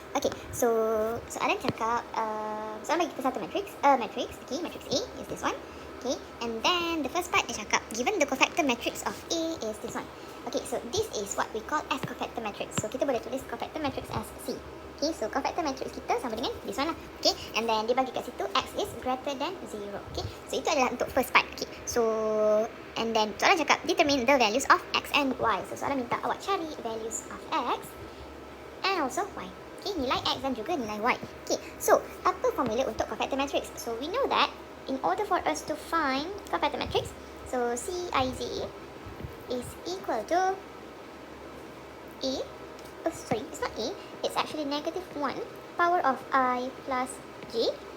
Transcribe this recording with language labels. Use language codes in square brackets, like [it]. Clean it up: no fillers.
[ms] Okay, so soalan cakap, soalan bagi kita satu matrix, okay, matrix A is this one. [en] Okay, and then the first part dia cakap, given the cofactor matrix of A is this one. Okay, so this is what we call as cofactor matrix. So, kita boleh tulis cofactor matrix as C. Okay, so cofactor matrix kita sama dengan this one lah. Okay, and then dia bagi kat situ X is greater than 0. Okay, so itu adalah untuk first part. Okay, so and then soalan cakap determine the values of X and Y. So soalan minta awak cari values of X and also Y. [ms] Okay, nilai X dan juga nilai Y. Okay, so apa formula untuk cofactor matrix? [en] So we know that in order for us to find cofactor matrix, so Cij is equal to A. Oh, sorry, it's not A. It's actually negative 1 power of I plus J.